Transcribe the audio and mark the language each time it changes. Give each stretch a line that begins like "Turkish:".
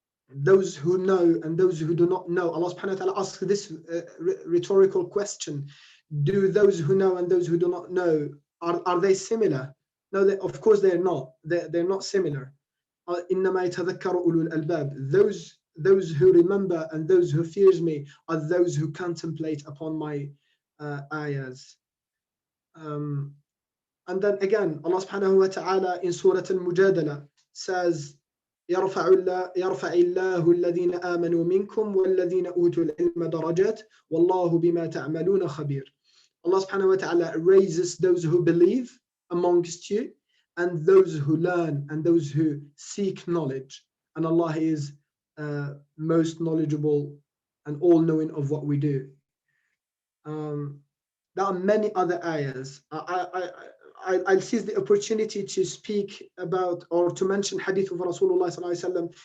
English: Those who know and those who do not know. Allah subhanahu wa ta'ala asks this rhetorical question: do those who know and those who do not know, are they similar? No, of course they're not. They're not similar.
Arabic: إنما يتذكر أولو الألباب.
English: Those who remember and those who fears me are those who contemplate upon my ayahs. And then again, Allah subhanahu wa ta'ala in Surah Al-Mujadala says,
Arabic: يرفع الله الذين آمنوا منكم والذين أوتوا العلم درجات والله بما تعملون خبير.
English: Allah subhanahu wa ta'ala raises those who believe amongst you and those who learn and those who seek knowledge. And Allah is most knowledgeable and all-knowing of what we do. There are many other ayahs. I'll seize the opportunity to speak about or to mention hadith of Rasulullah sallallahu alaihi wasallam.